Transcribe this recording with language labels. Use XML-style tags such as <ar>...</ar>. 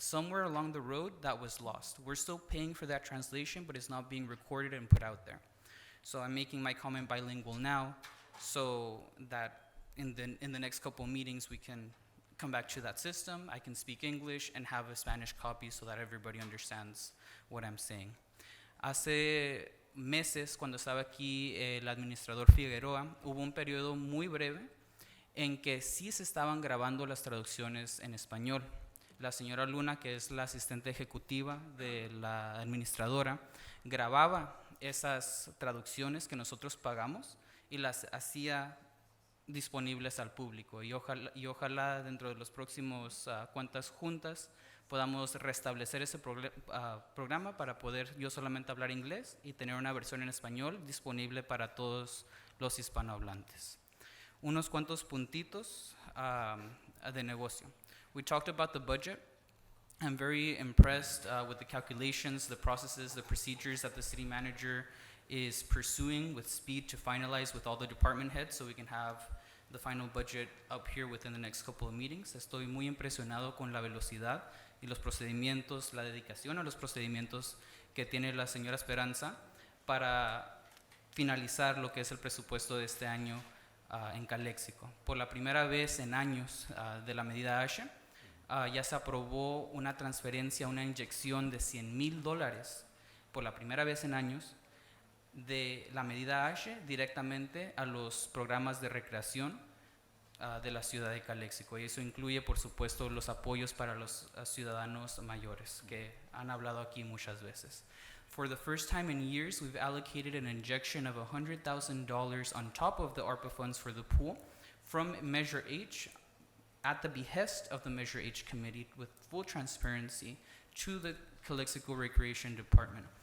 <en>Somewhere along the road, that was lost. We're still paying for that translation, but it's not being recorded and put out there. So I'm making my comment bilingual now, so that in the next couple of meetings we can come back to that system. I can speak English and have a Spanish copy so that everybody understands what I'm saying.</en> <es>Hace meses, cuando estaba aquí el administrador Figueroa, hubo un periodo muy breve en que sí se estaban grabando las traducciones en español. La señora Luna, que es la asistente ejecutiva de la administradora, grababa esas traducciones que nosotros pagamos y las hacía disponibles al público. Y ojalá dentro de los próximos cuantas juntas podamos restablecer ese programa para poder yo solamente hablar inglés y tener una versión en español disponible para todos los hispanohablantes. Unos cuantos puntitos de negocio.</es> <en>We talked about the budget. I'm very impressed with the calculations, the processes, the procedures that the city manager is pursuing with speed to finalize with all the department heads so we can have the final budget up here within the next couple of meetings.</en> <es>Estoy muy impresionado con la velocidad y los procedimientos, la dedicación a los procedimientos que tiene la señora Esperanza para finalizar lo que es el presupuesto de este año en Calexico. Por la primera vez en años de la medida ASHE, ya se aprobó una transferencia, una inyección de $100,000 por la primera vez en años de la medida H directamente a los programas de recreación de la ciudad de Calexico. Y eso incluye, por supuesto, los apoyos para los ciudadanos mayores que han hablado aquí muchas veces.</es> <en>For the first time in years, we've allocated an injection of $100,000 on top of the ARPA funds for the pool from Measure H at the behest of the Measure H committee with full transparency to the Calexico Recreation Department.</en>